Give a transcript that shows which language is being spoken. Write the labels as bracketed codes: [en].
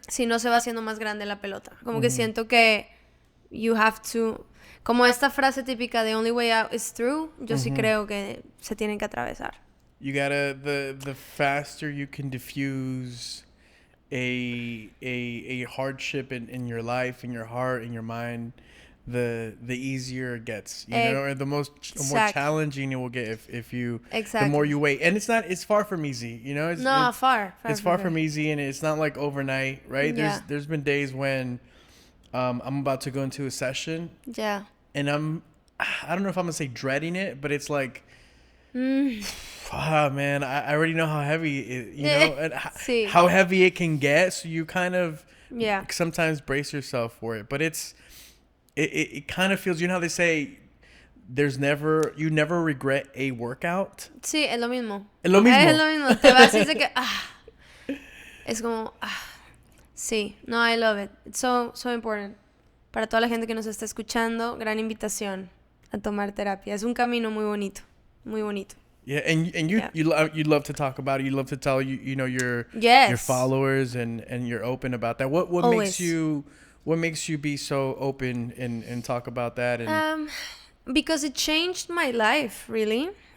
[es] Si no se va haciendo más grande la pelota. Como que siento que [en] you have to, [es] como esta frase típica, [en] the only way out is through. [es] Yo sí creo que se tienen que atravesar. [en] You gotta the faster you can diffuse a hardship in your life, in your heart, in your mind, the easier it gets, you know, or the more challenging it will get if you the more you wait. And it's far from easy, you know. It's far from easy, and it's not like overnight, right? Yeah. There's been days when I'm about to go into a session, and I don't know if I'm gonna say dreading it, but it's like, man, I already know how heavy it, you know, and how heavy it can get. So you kind of sometimes brace yourself for it, but it kind of feels, you know how they say you never regret a workout. [es] Sí, es lo mismo. Es lo mismo. Es lo mismo. Te vas y dices que es como sí, no, [en] I love it. It's so important. [es] Para toda la gente que nos está escuchando, gran invitación a tomar terapia. Es un camino muy bonito, muy bonito. [en] Yeah, and you love to talk about it. You love to tell you know your followers, and you're open about that. What makes you be so open and talk about that? And because it changed my life, really.